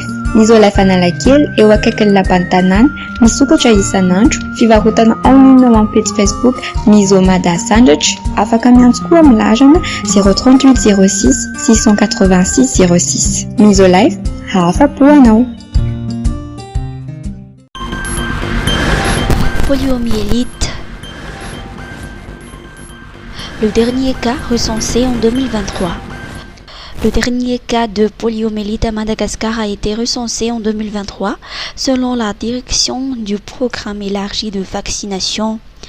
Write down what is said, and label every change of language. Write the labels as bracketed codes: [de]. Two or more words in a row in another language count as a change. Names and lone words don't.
[mg] Misolife Analakely eo akaikin'ny lapan'ny tanàna, misokatra isan'andro, fivarotana [fr] en ligne [mg] ao amin'ny page Facebook Misomada Sandratra, afaka miantso koa amin'ny larana 038 06 686 06. Misolife, afa-po anao. [fr] Poliomyélite. Le dernier cas recensé en 2023. Le dernier cas de poliomyélite à Madagascar a été recensé en 2023 selon la direction du programme élargi de vaccination.